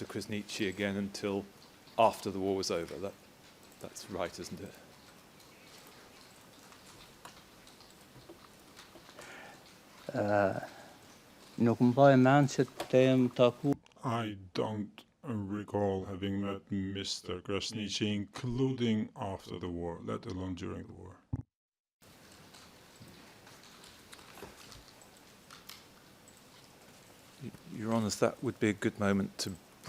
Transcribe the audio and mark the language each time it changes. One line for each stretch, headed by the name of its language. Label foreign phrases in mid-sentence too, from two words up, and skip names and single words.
English: Krasniqi again until after the war was over. That's right, isn't it?
Albanian: Nuk më bëj mend se të jem taku.
English: I don't recall having met Mr. Krasniqi, including after the war, let alone during the war. Your Honours, that would be a good moment to break.